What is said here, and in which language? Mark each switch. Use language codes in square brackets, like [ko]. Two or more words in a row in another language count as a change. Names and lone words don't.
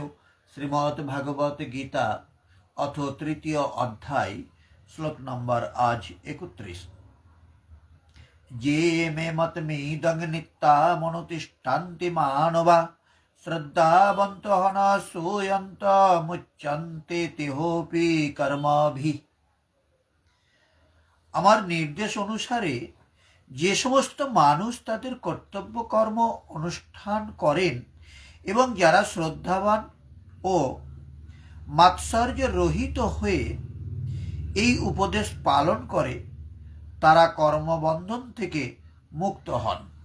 [sa] श्रीमद् भागवत गीता अथ तृतीय अध्याय श्लोक नंबर आज 31। ये मे मतमीदं नित्या मनुतिष्ठन्ति मानवा श्रद्धावन्तः न सूयन्त मुच्यन्ते तिहोपि कर्मभिः। [bn] আমার নির্দেশ অনুসারে যে সমস্ত মানুষ তাদের কর্তব্য কর্ম অনুষ্ঠান করেন এবং যারা শ্রদ্ধাবান ও মাৎসর্য রহিত হয়ে এই উপদেশ পালন করে তারা কর্মবন্ধন থেকে মুক্ত হন।